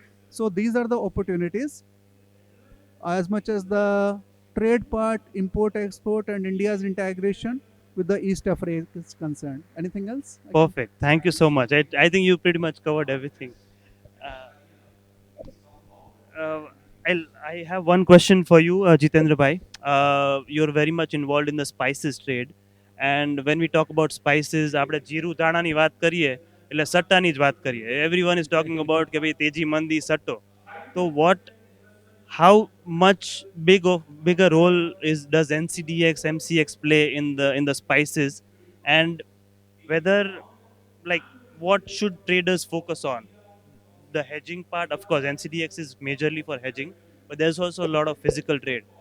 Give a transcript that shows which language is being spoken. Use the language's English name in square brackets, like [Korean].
[English] So these are the opportunities. As much as the trade part, import, export, and India's integration with the East Africa is concerned. Anything else? Perfect. Thank you so much. I think you pretty much covered everything. Uh, uh, I have one question for you, Jitendra Bhai. You're very much involved in the spices trade. And when we talk about spices, [Gujarati] આપણે જીરું દાણાની વાત કરીએ એટલે સટ્ટાની જ વાત કરીએ. [English] Everyone is talking about [Gujarati] કે ભાઈ તેજી મંદી સટ્ટો. [English] So what, how much bigger role does NCDX MCX play in the spices, and whether, like, what should traders focus on? The hedging part, of course, NCDX is majorly for hedging, but there's also a lot of physical trade.